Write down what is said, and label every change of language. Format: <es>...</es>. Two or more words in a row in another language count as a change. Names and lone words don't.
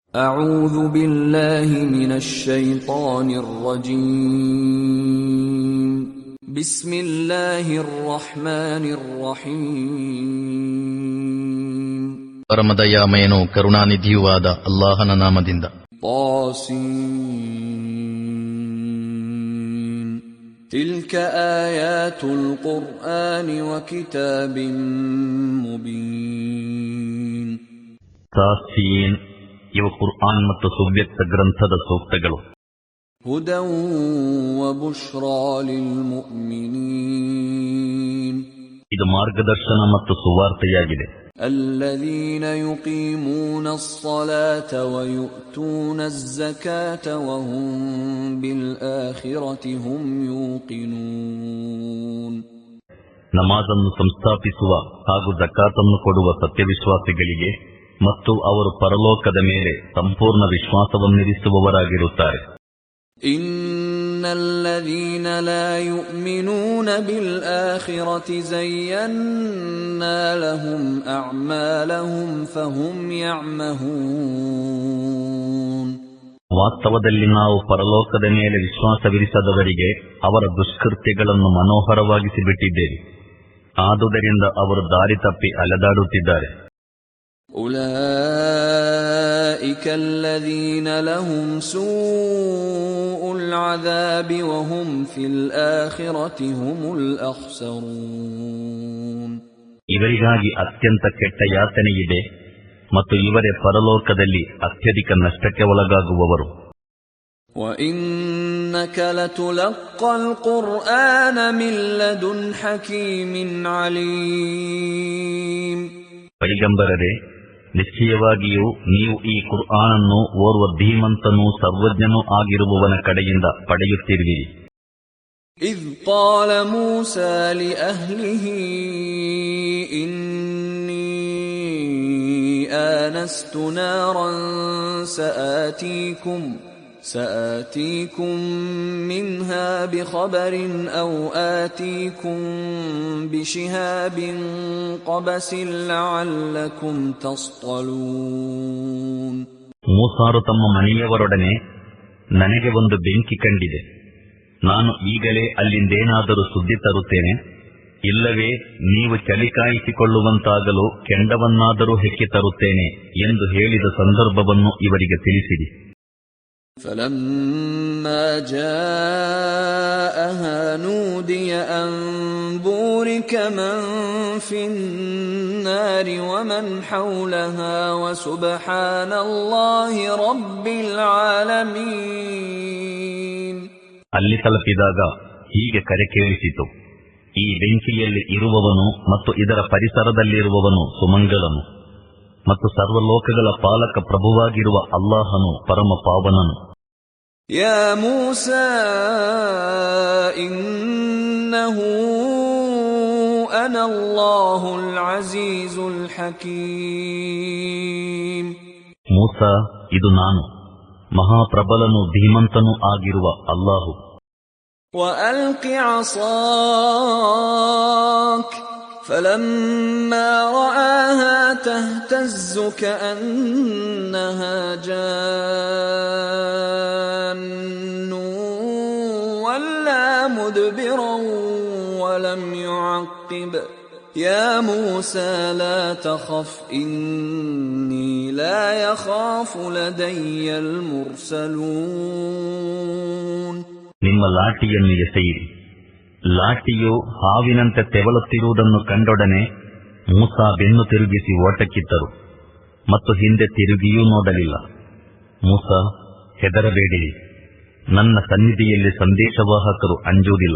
<ar>أعوذ بالله من الشيطان الرجيم بسم الله الرحمن الرحيم</ar> <kn>ಪರಮದಯಾಮಯನೂ ಕರುಣಾನಿಧಿಯೂ ಆದ ಅಲ್ಲಾಹನ ನಾಮದಿಂದ.</kn> <ar>طاسين تلك آيات القرآن وكتاب مبين.</ar> <kn>ತಾಸೀನ್, ಇವು ಕುರ್ಆನ್ ಮತ್ತು ಸುವ್ಯಕ್ತ ಗ್ರಂಥದ ಸೂಕ್ತಗಳು.</kn> <ar>هدى وبشرى للمؤمنين.</ar> <kn>ಇದು ಮಾರ್ಗದರ್ಶನ ಮತ್ತು ಸುವಾರ್ತೆಯಾಗಿದೆ.</kn> <ar>الذين يقيمون الصلاة ويؤتون الزكاة وهم بالآخرة هم يوقنون.</ar> <kn>ನಮಾಜನ್ನು ಸಂಸ್ಥಾಪಿಸುವ ಹಾಗೂ ಜಕಾತನ್ನು ಕೊಡುವ ಸತ್ಯವಿಶ್ವಾಸಿಗಳಿಗೆ ಮತ್ತು ಅವರು ಪರಲೋಕದ ಮೇಲೆ ಸಂಪೂರ್ಣ ವಿಶ್ವಾಸವನ್ನಿರಿಸುವವರಾಗಿರುತ್ತಾರೆ.</kn> <ar>إن الذين لا يؤمنون بالآخرة زينا لهم أعمالهم فهم يعمهون.</ar> <kn>ವಾಸ್ತವದಲ್ಲಿ ನಾವು ಪರಲೋಕದ ಮೇಲೆ ವಿಶ್ವಾಸವಿರಿಸದವರಿಗೆ ಅವರ ದುಷ್ಕೃತ್ಯಗಳನ್ನು ಮನೋಹರವಾಗಿಸಿ ಬಿಟ್ಟಿದ್ದೇವೆ. ಆದುದರಿಂದ ಅವರು ದಾರಿ ತಪ್ಪಿ ಅಲೆದಾಡುತ್ತಿದ್ದಾರೆ.</kn> <ar>أولئك الذين لهم سوء العذاب وهم في الآخرة هم الأخسرون.</ar> <kn>ಇವರಿಗಾಗಿ ಅತ್ಯಂತ ಕೆಟ್ಟ ಯಾತನೆಯಿದೆ ಮತ್ತು ಇವರೇ ಪರಲೋಕದಲ್ಲಿ ಅತ್ಯಧಿಕ ನಷ್ಟಕ್ಕೆ ಒಳಗಾಗುವವರು.</kn> <ar>وإنك لتلقى القرآن من لدن حكيم عليم.</ar> <kn>ಪೈಗಂಬರರೇ, ನಿಶ್ಚಯವಾಗಿಯೂ ನೀವು ಈ ಕುರ್ಆನನ್ನು ಓರ್ವ ಧೀಮಂತನೂ ಸರ್ವಜ್ಞನೂ ಆಗಿರುವವನ ಕಡೆಯಿಂದ ಪಡೆಯುತ್ತಿರುವಿರಿ.</kn> <ar>إذ قال موسى لأهله إني آنست نارا سآتيكم منها بخبر أو آتيكم بشهاب قبس لعلكم تصطلون.</ar> <kn>ಮೂಸಾರು ತಮ್ಮ ಮನೆಯವರೊಡನೆ, ನನಗೆ ಒಂದು ಬೆಂಕಿ ಕಂಡಿದೆ, ನಾನು ಈಗಲೇ ಅಲ್ಲಿಂದೇನಾದರೂ ಸುದ್ದಿ ತರುತ್ತೇನೆ, ಇಲ್ಲವೇ ನೀವು ಚಲಿಕಾಯಿಸಿಕೊಳ್ಳುವಂತಾಗಲು ಕೆಂಡವನ್ನಾದರೂ ಹೆಕ್ಕಿ ತರುತ್ತೇನೆ ಎಂದು ಹೇಳಿದ ಸಂದರ್ಭವನ್ನು ಇವರಿಗೆ ತಿಳಿಸಿರಿ.</kn> <ar>فلما جاءها نودي أن بورك من في النار ومن حولها وسبحان الله رب العالمين.</ar> <kn>ಅಲ್ಲಿ ತಲುಪಿದಾಗ ಹೀಗೆ ಕರೆ ಕೇಳಿಸಿತು, ಈ ಬೆಂಕಿಯಲ್ಲಿ ಇರುವವನು ಮತ್ತು ಇದರ ಪರಿಸರದಲ್ಲಿರುವವನು ಸುಮಂಗಲನು ಮತ್ತು ಸರ್ವಲೋಕಗಳ ಪಾಲಕ ಪ್ರಭುವಾಗಿರುವ ಅಲ್ಲಾಹನು ಪರಮ ಪಾವನನು.</kn> <ar>يا موسى إنه أنا الله العزيز الحكيم.</ar> <kn>ಮೂಸಾ, ಇದು ನಾನು, ಮಹಾಪ್ರಬಲನು ಧೀಮಂತನೂ ಆಗಿರುವ ಅಲ್ಲಾಹು.</kn> <ar>وألق عصاك فلما رآها تهتز كأنها جان ولا مدبرا ولم يعقب. يا موسى لا تخف إني لا يخاف لدي المرسلون.</ar> <kn>ನಿಮ್ಮ ಲಾಠಿಯನ್ನು ಎಸೆಯಿರಿ. ಲಾಠಿಯು ಹಾವಿನಂತೆ ತೆವಳುತ್ತಿರುವುದನ್ನು ಕಂಡೊಡನೆ ಮೂಸಾ ಬೆನ್ನು ತಿರುಗಿಸಿ ಓಟಕ್ಕಿತ್ತರು ಮತ್ತು ಹಿಂದೆ ತಿರುಗಿಯೂ ನೋಡಲಿಲ್ಲ. ಮೂಸಾ, ಹೆದರಬೇಡಿರಿ, ನನ್ನ ಸನ್ನಿಧಿಯಲ್ಲಿ ಸಂದೇಶವಾಹಕರು ಅಂಜುವುದಿಲ್ಲ.</kn>